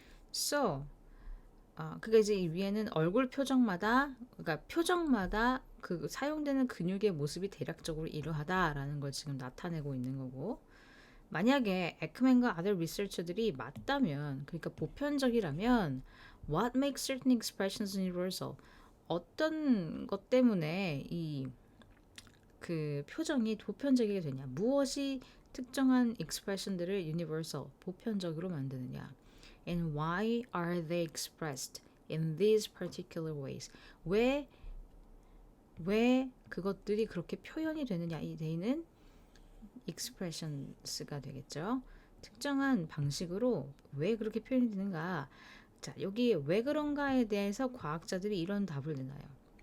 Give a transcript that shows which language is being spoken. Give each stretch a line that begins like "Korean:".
Korean: So, 그게 이제 이 위에는 얼굴 표정마다, 그러니까 표정마다 그 사용되는 근육의 모습이 대략적으로 이러하다라는 걸 지금 나타내고 있는 거고, 만약에 에크맨과 other researcher들이 맞다면, 그러니까 보편적이라면,
English: what makes certain expressions universal?
Korean: 어떤 것 때문에 그 표정이 보편적이게 되냐? 무엇이 특정한 expression들을 universal, 보편적으로 만드느냐?
English: And why are they expressed in these particular ways?
Korean: 왜 그것들이 그렇게 표현이 되느냐? 이 데이는 expressions가 되겠죠. 특정한 방식으로 왜 그렇게 표현이 되는가? 자, 여기 왜 그런가에 대해서 과학자들이 이런 답을 내놔요.